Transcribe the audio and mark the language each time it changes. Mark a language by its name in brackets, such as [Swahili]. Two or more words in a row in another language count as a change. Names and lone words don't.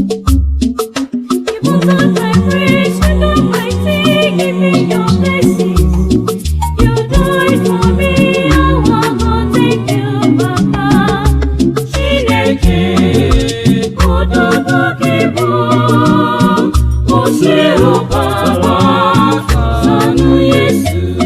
[English] You put on my praise, you know my sing, give me your blessing. You do it for me, I wanna thank you, Papa. [Igbo] Chineke, Ododo gị bụ, [Yoruba] o ṣé o Papa, ṣàánú Jésù.